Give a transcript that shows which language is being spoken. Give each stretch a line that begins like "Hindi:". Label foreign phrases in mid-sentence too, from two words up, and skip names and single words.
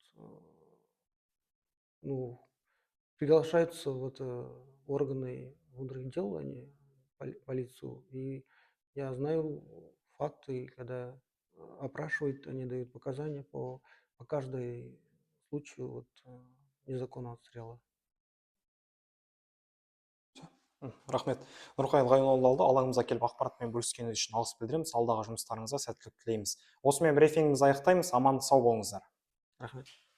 Russian: приглашаются в органы внутренних дел, они полицию, и я знаю факты, когда опрашивают, они дают показания по каждой случаю незаконного отстрела.
Kazakh: Рахмет. Нұрқайыл Ғайноллаұлы алаңымызға келіп ақпаратпен бөліскеніңіз үшін алғыс білдіреміз. Алдағы жұмыстарыңызға сәттілік тілейміз. Осымен брифингімізді аяқтаймыз. Аман сау болыңыздар. Рахмет.